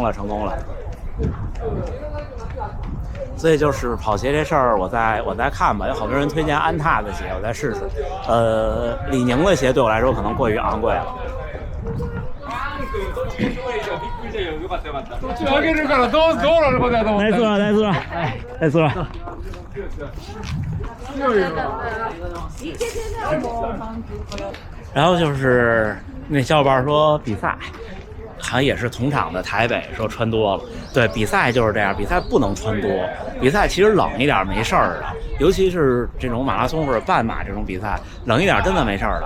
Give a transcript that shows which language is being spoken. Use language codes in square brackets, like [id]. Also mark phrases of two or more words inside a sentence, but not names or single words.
[zh] 所以就是跑鞋这事儿，我再看吧。有好多人推荐安踏的鞋，我再试试。李宁的鞋对我来说可能过于昂贵了。 [ja] 途中上げるからどうなることやと思った。ナイスラ。強いよ。 [zh] 然后就是那小伙伴说比赛，好像也是同场的台北说穿多了。对，比赛就是这样，比赛不能穿多。比赛其实冷一点没事儿的，尤其是这种马拉松或者半马这种比赛，冷一点真的没事儿的。